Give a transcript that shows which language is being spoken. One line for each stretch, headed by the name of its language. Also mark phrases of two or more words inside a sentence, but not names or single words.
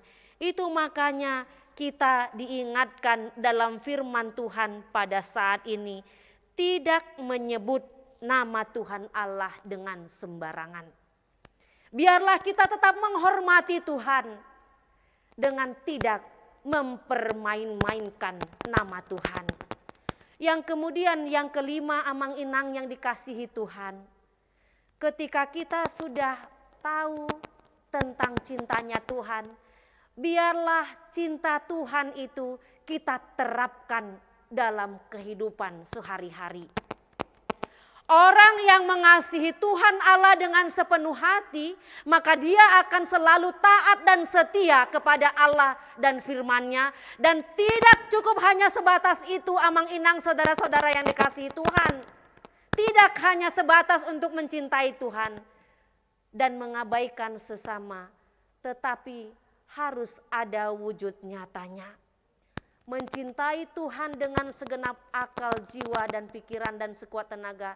Indonesian: Itu makanya kita diingatkan dalam firman Tuhan pada saat ini, tidak menyebut nama Tuhan Allah dengan sembarangan. Biarlah kita tetap menghormati Tuhan dengan tidak mempermain-mainkan nama Tuhan. Yang kemudian yang kelima,
Batak Toba: amang inang
Indonesian: yang dikasihi Tuhan. Ketika kita sudah tahu tentang cintanya Tuhan, biarlah cinta Tuhan itu kita terapkan dalam kehidupan sehari-hari. Orang yang mengasihi Tuhan Allah dengan sepenuh hati, maka dia akan selalu taat dan setia kepada Allah dan firman-Nya. Dan tidak cukup hanya sebatas itu,
Batak Toba: amang inang
Indonesian: saudara-saudara yang dikasihi Tuhan. Tidak hanya sebatas untuk mencintai Tuhan dan mengabaikan sesama, tetapi harus ada wujud nyatanya. Mencintai Tuhan dengan segenap akal, jiwa, dan pikiran dan sekuat tenaga.